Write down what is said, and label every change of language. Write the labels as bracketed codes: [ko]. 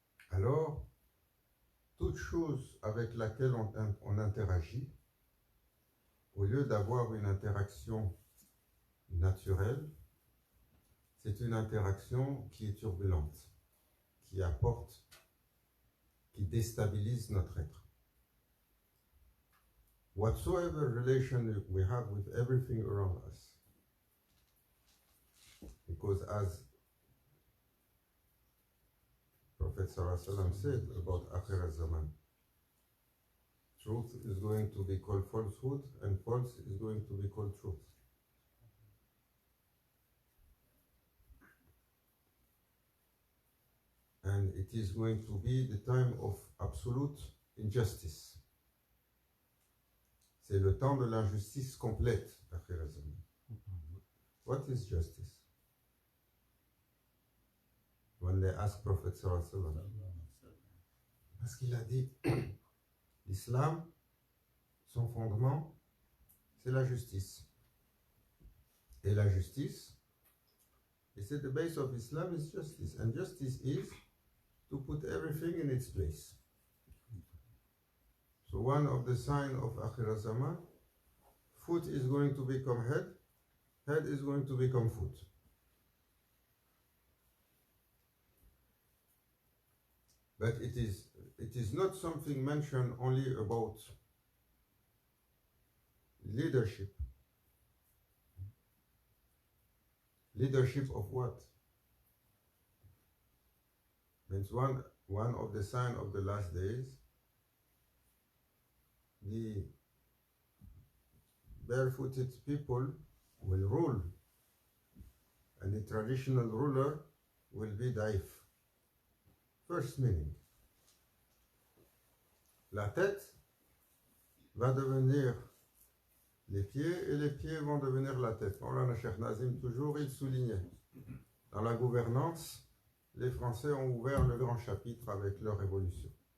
[fr] Alors, toute chose avec laquelle on interagit, au lieu d'avoir une interaction naturelle, c'est une interaction qui est turbulente, qui apporte, qui déstabilise notre être. [en] Whatsoever relation we have with everything around us, because as Prophet ﷺ said about Akhir zaman, truth is going to be called falsehood and false is going to be called truth. And it is going to be the time of absolute injustice. [fr] C'est le temps de l'injustice complète, Akhir zaman. [en] What is justice? When they ask Prophet [fr] sallallahu parce qu'il a dit l'islam, son fondement, c'est la justice. Et la justice, [en] he said the base of Islam is justice. And justice is to put everything in its place. So one of the signs of Akhir Zaman, foot is going to become head head is going to become foot. But it is not something mentioned only about leadership. Leadership of what? Means one of the signs of the last days, the barefooted people will rule, and the traditional ruler will be daif. First meaning, [fr] la tête va devenir les pieds et les pieds vont devenir la tête. Maulana Cheikh Nazim, toujours, il soulignait, dans la gouvernance, les Français ont ouvert le grand chapitre avec leur révolution.